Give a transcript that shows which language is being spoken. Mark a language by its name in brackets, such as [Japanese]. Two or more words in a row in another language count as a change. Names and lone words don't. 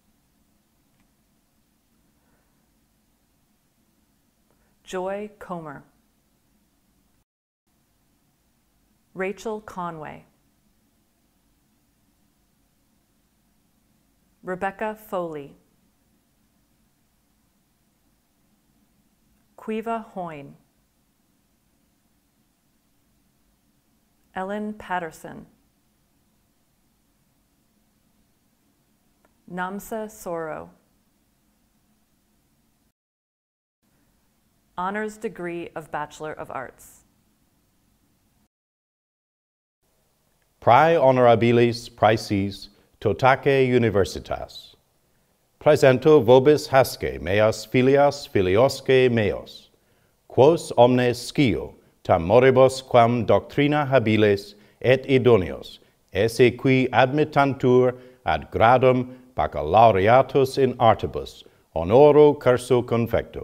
[English] Joy Comer, Rachel Conway, Rebecca Foley, Quiva Hoyne, Ellen Patterson, Namsa Soro, Honors Degree of Bachelor of Arts. [Latin] Prae honorabilis praeses totaque universitas. Praesento vobis hasce meas filias filiosque meos, quos omnes scio tam moribus quam doctrina habiles et idoneos esse qui admittantur ad gradum baccalaureatus in artibus honoro curso confecto.